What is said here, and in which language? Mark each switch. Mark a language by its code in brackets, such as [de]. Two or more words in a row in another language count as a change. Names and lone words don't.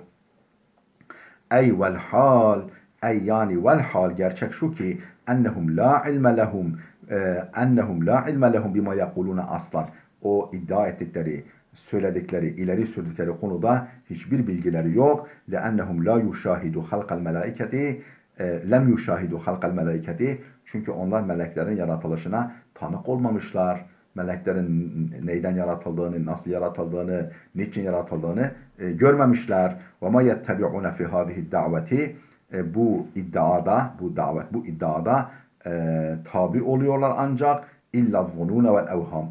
[tr] Ey [ar] والحال, [tr] ey yani [ar] والحال, [tr] gerçek şu ki [ar] أنهم لا علم لهم بما يقولون أصلا. [tr] O iddia ettikleri, söyledikleri, ileri sürdükleri konuda hiçbir bilgileri yok. [ar] لَاَنَّهُمْ لَا يُشَاهِدُ خَلْقَ الْمَلَائِكَةِ لم يشاهدوا خلق الملائكة, [tr] çünkü onlar meleklerin yaratılışına tanık olmamışlar. Meleklerin neyden yaratıldığını, nasıl yaratıldığını, niçin yaratıldığını görmemişler. [ar] وما يتبعون في هذه الدعوى, [tr] bu iddiada tabi oluyorlar ancak [ar] إلا الظنون والأوهام.